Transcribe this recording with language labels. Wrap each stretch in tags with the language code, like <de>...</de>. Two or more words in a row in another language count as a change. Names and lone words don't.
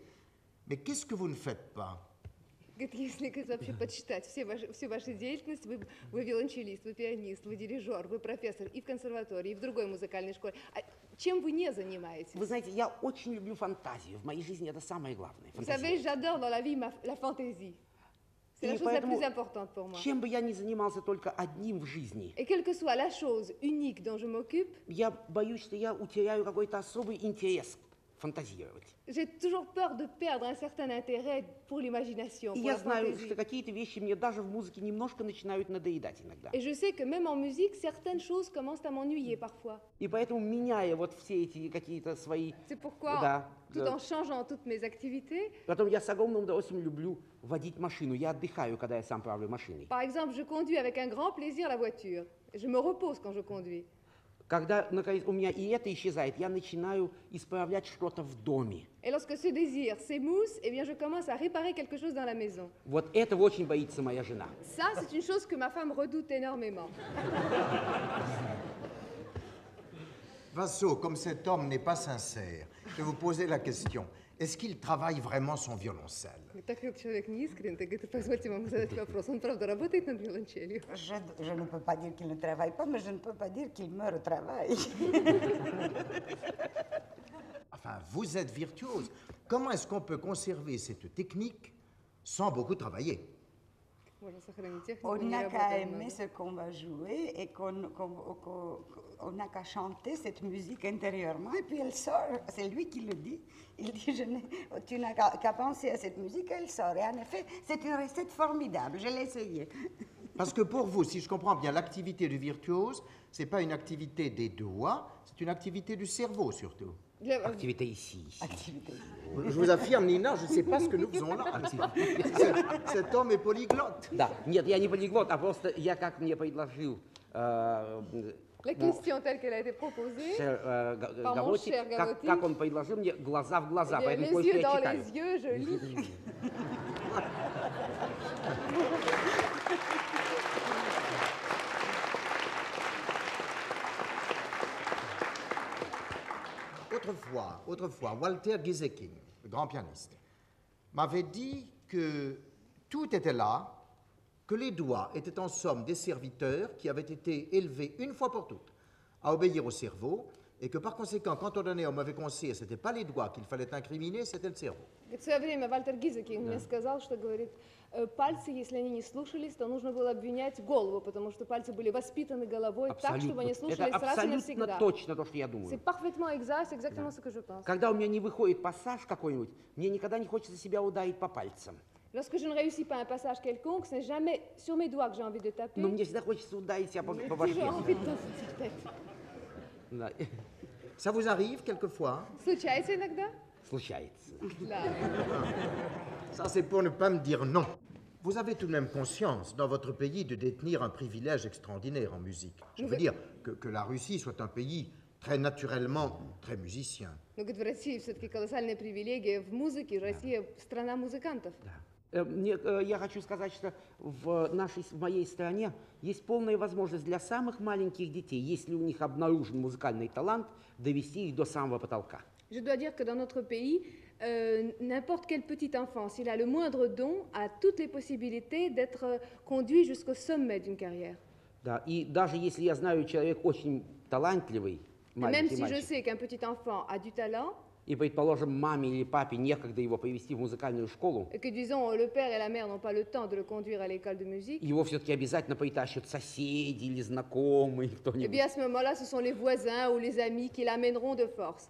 <fr>Mais qu'est-ce que vous ne faites pas?</fr> <ru>Говорит, если вообще подсчитать всю вашу деятельность, вы виолончелист, вы пианист, вы дирижер, вы профессор и в консерватории, и в другой музыкальной школе. А чем вы не занимаетесь? Вы знаете, я очень люблю фантазию. В моей жизни это самое главное.</ru> <fr>Vous savez, j'adore dans la vie la fantaisie. C'est la</fr> <ru>И</ru> <fr>chose la</fr> <ru>поэтому,</ru> <fr>plus importante pour moi.</fr> <ru>чем бы я ни занимался только одним в жизни,</ru> <fr>Et quelle que soit la chose unique dont je m'occupe,</fr> <ru>я боюсь, что я утеряю какой-то особый интерес фантазировать.</ru> <fr>j'ai toujours peur de perdre un certain intérêt pour l'imagination,</fr> <ru>И</ru> <fr>pour</fr> <ru>я</ru> <fr>la</fr> <ru>знаю,</ru> <fr>fantaisie.</fr> <ru>что какие-то вещи мне даже в музыке немножко начинают надоедать иногда.</ru> <fr>Et je sais que même en musique, certaines choses commencent à m'ennuyer parfois.</fr> <ru>И поэтому, меняя вот все эти какие-то свои...</ru> <fr>C'est pourquoi,</fr> <ru>Да,</ru> <fr>tout</fr> <ru>да.</ru> <fr>en changeant toutes mes activités,</fr> <ru>Потом я с огромным удовольствием люблю водить машину. Я отдыхаю, когда я сам правлю машиной.</ru> <fr>par exemple, je conduis avec un grand plaisir la voiture. Je me repose quand je conduis.</fr> <ru>Когда, наконец, у меня и это исчезает, я начинаю исправлять что-то в доме.</ru> <fr>Et lorsque ce désir s'émousse, eh bien, je commence à réparer quelque chose dans la maison.</fr> <ru>Вот этого очень боится моя жена.</ru> <fr>Ça, c'est une chose que ma femme redoute énormément. Vasso, comme cet homme n'est pas sincère, je vais vous poser la question. Est-ce qu'il travaille vraiment son violoncelle? Так как человек не искренен, так говорит, позвольте вам задать вопрос. Он правда работает над виолончелью? Je ne peux pas dire qu'il ne travaille pas, mais je ne peux pas dire qu'il meurt au travail. Enfin, vous êtes virtuose. Comment est-ce qu'on peut conserver cette technique sans beaucoup travailler?</fr> <ru>Можно сохранить технику,</ru> <fr>On</fr> <ru>не</ru> <fr>n'a qu'à</fr> <ru>работая</ru> <fr>aimer</fr> <ru>много.</ru> <fr>ce qu'on va jouer et on n'a qu'à chanter cette musique intérieurement et puis elle sort. C'est lui qui le dit. Il dit, tu n'as qu'à penser à cette musique, elle sort. Et en effet, c'est une recette formidable. Je l'ai essayé. Parce que pour vous, si je comprends bien, l'activité du virtuose, c'est pas une activité des doigts, c'est une activité du cerveau surtout. Activité ici. Activité. Je vous affirme, Nina, je ne sais pas ce que nous faisons là. Cet homme est polyglotte.</fr> <ru>Да, нет, я не полиглот, а просто я как мне предложил</ru> <fr>La question telle qu'elle a été proposée, Par mon Гамотик, cher Гамотик.</fr> <ru>как он предложил мне глаза в глаза,</ru> <fr>eh bien,</fr> <ru>поэтому</ru> <fr>les</fr> <ru>кое-что</ru> <fr>yeux</fr> <ru>я</ru> <fr>dans</fr> <ru>читаю.</ru> <fr>les yeux, je lis. Autrefois, Walter Gieseking, le grand pianiste, m'avait dit que tout était là, que les doigts étaient en somme des serviteurs qui avaient été élevés une fois pour toutes à obéir au cerveau, et que par conséquent, quand on donnait un mauvais conseil, ce n'était pas les doigts qu'il fallait incriminer, c'était le cerveau.</fr> <ru>В свое время Вальтер Гизекинг мне сказал, что, говорит, пальцы, если они не слушались, то нужно было обвинять голову, потому что пальцы были воспитаны головой так, чтобы они Это слушались раз и абсолютно навсегда. точно то, что я</ru> <fr>C'est</fr> <ru>думаю.</ru> <fr>parfaitement exact, c'est exactement ce que je pense.</fr> <ru>Когда у меня не выходит пассаж какой-нибудь, мне никогда не хочется себя ударить по пальцам.</ru> <fr>Lorsque je ne réussis pas un passage quelconque, ce n'est jamais sur mes doigts que j'ai envie de taper.</fr> <ru>Но мне всегда хочется ударить себя по</ru> <fr>J'ai</fr> <ru>башке.</ru> <fr>toujours envie de taper sur la tête.</fr> <ru>Да.</ru> <fr>Ça vous arrive quelquefois?</fr> <ru>Случается иногда? Случается. Да.</ru> <fr>Ça, c'est pour ne pas me dire non. Vous avez tout de même conscience, dans votre pays, de détenir un privilège extraordinaire en musique. Je veux dire que la Russie soit un pays très naturellement très musicien.</fr> <ru>Но, говорит, в России все-таки колоссальная привилегия в музыке. Россия страна музыкантов. Я хочу сказать, что в моей стране есть полная возможность для самых маленьких детей, если у них обнаружен музыкальный талант, довести их до самого потолка.</ru> <fr>Je dois dire que dans notre pays, n'importe quel petit enfant, s'il a le moindre don, a toutes les possibilités d'être conduit jusqu'au sommet d'une carrière.</fr> <ru>Да, и даже если я знаю, человек очень талантливый,</ru> <fr>Et même</fr> <ru>маленький</ru> <fr>si je</fr> <ru>мальчик,</ru> <fr>sais qu'un petit enfant a du talent,</fr> <ru>и, предположим, маме или папе некогда его повести в музыкальную школу,</ru> <fr>et que disons le père et la mère n'ont pas le temps de le conduire à l'école de musique,</fr> <ru>его все-таки обязательно притащат соседи или знакомые,</ru> <fr>eh</fr> <ru>кто-нибудь.</ru> <fr>bien à ce moment-là, ce sont les voisins ou les amis qui l'amèneront de force.</fr>